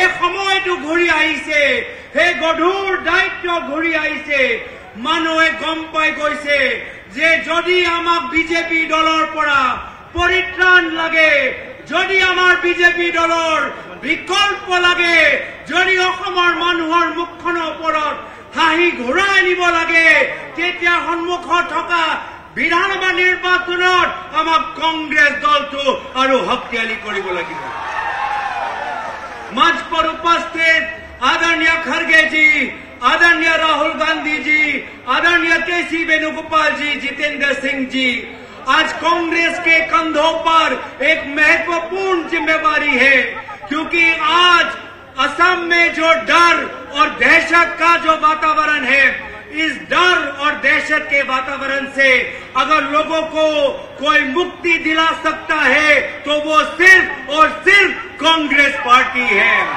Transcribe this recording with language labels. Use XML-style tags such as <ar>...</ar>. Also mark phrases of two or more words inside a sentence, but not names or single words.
<as>সময়টো ঘূৰি আহিছে হে গধুৰ দায়িত্ব ঘূৰি আহিছে মানুহে গম পাই গৈছে যে যদি আমাক বিজেপি দলৰ পৰা পৰিত্ৰাণ লাগে যদি আমাৰ বিজেপি দলৰ বিকল্প লাগে যদি অসমৰ মানুহৰ মুখখনৰ ওপৰত হাঁহি ঘূৰাই আনিব লাগে তেতিয়া সন্মুখত থকা বিধানসভা নিৰ্বাচনত আমাক কংগ্ৰেছ দলটো আৰু শক্তিশালী কৰিব লাগিব</as> <hi>मंच पर उपस्थित आदरणीय खड़गे जी आदरणीय राहुल गांधी जी आदरणीय केसी वेणुगोपाल जी जितेंद्र सिंह जी आज कांग्रेस के कंधों पर एक महत्वपूर्ण जिम्मेवारी है क्योंकि आज असम में जो डर और दहशत का जो वातावरण है इस डर और दहशत के वातावरण से अगर लोगों को कोई मुक्ति दिला सकता है तो वो सिर्फ और सिर्फ कांग्रेस पार्टी है</hi>